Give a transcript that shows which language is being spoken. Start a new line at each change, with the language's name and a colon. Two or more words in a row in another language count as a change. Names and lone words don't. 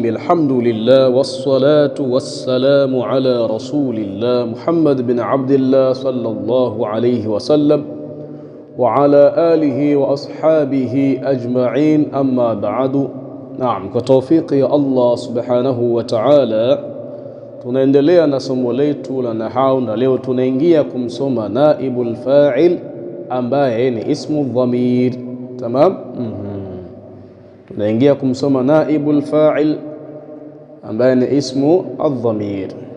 Arabic: الحمد لله والصلاة والسلام على رسول الله محمد بن عبد الله صلى الله عليه وسلم وعلى آله وأصحابه أجمعين. أما بعد. نعم، كتوفيق الله سبحانه وتعالى
Swahili: tunaendelea na somo letu la nahau, na leo tunaingia kumsoma
Arabic: نائب الفاعل
Swahili: ambaye ni
Arabic: اسم ضمير.
Swahili: Tamam? Tunaingia kumsoma
Arabic: نائب الفاعل
Swahili: ambaye ni
Arabic: اسم الضمير.